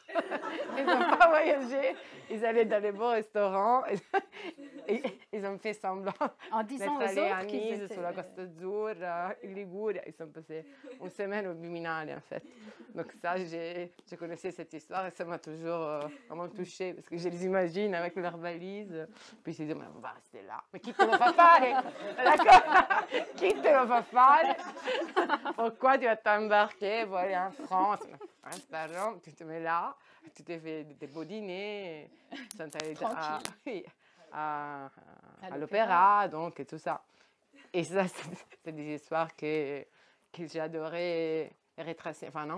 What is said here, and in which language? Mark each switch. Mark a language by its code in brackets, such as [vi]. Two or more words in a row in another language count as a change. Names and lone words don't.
[fr] Ils n'ont pas voyagé, ils allaient dans les beaux restaurants, et ils ont fait semblant d'être allés à Nice, sur la Costa Azzurra, [it] in Liguria. [fr] Ils sont passés une semaine au Viminale, en fait. Donc ça, je connaissais cette histoire et ça m'a toujours vraiment touchée, parce que je les imagine avec leurs valises, puis ils se disent, mais on va rester là. [it] Mais qui te lo fa fare? D'accord? Qui te lo fa fare? [fr] Pourquoi tu vas t'embarquer pour aller en France? Restaurant, tu te mets là, tu te fais des beaux dîners, tu es à l'opéra, donc et tout ça. Et ça, c'est des histoires que j'ai adoré retracer, enfin non.